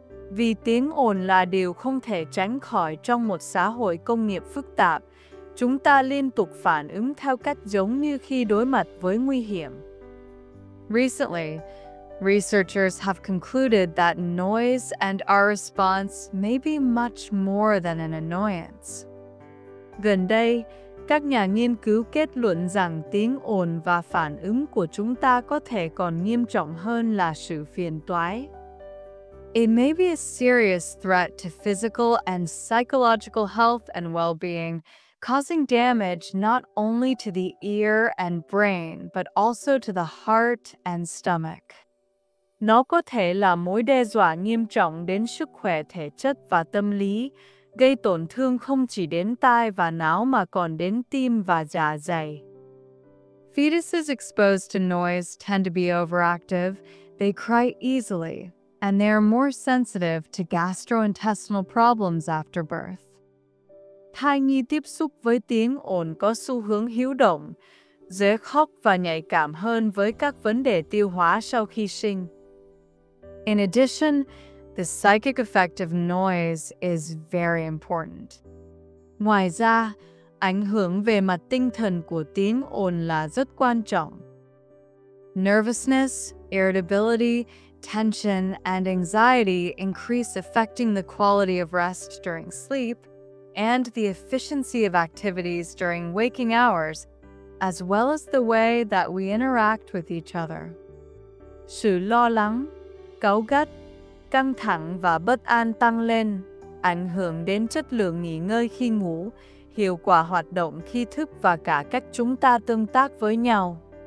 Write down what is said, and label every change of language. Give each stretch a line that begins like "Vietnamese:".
Vietnamese: Vì tiếng ồn là điều không thể tránh khỏi trong một xã hội công nghiệp phức tạp, chúng ta liên tục phản ứng theo cách giống như khi đối mặt với nguy hiểm.
English: Recently, researchers have concluded that noise and our response may be much more than an annoyance.
Vietnamese: Gần đây, các nhà nghiên cứu kết luận rằng tiếng ồn và phản ứng của chúng ta có thể còn nghiêm trọng hơn là sự phiền toái.
English: It may be a serious threat to physical and psychological health and well-being, causing damage not only to the ear and brain, but also to the heart and stomach.
Vietnamese: Nó có thể là mối đe dọa nghiêm trọng đến sức khỏe thể chất và tâm lý, gây tổn thương không chỉ đến tai và não mà còn đến tim và dạ dày.
English: Fetuses exposed to noise tend to be overactive, they cry easily, and they are more sensitive to gastrointestinal problems after birth.
Vietnamese: Thai nhi tiếp xúc với tiếng ồn có xu hướng hiếu động, dễ khóc và nhạy cảm hơn với các vấn đề tiêu hóa sau khi sinh.
English: In addition, the psychic effect of noise is very important.
Vietnamese: Ngoài ra, ảnh hưởng về mặt tinh thần của tiếng ồn là rất quan trọng.
English: Nervousness, irritability, tension, and anxiety increase, affecting the quality of rest during sleep and the efficiency of activities during waking hours, as well as the way that we interact with each other.
Vietnamese: Sự lo lắng, cáu gắt, căng thẳng và bất an tăng lên, ảnh hưởng đến chất lượng nghỉ ngơi khi ngủ, hiệu quả hoạt động khi thức và cả cách chúng ta tương tác với nhau.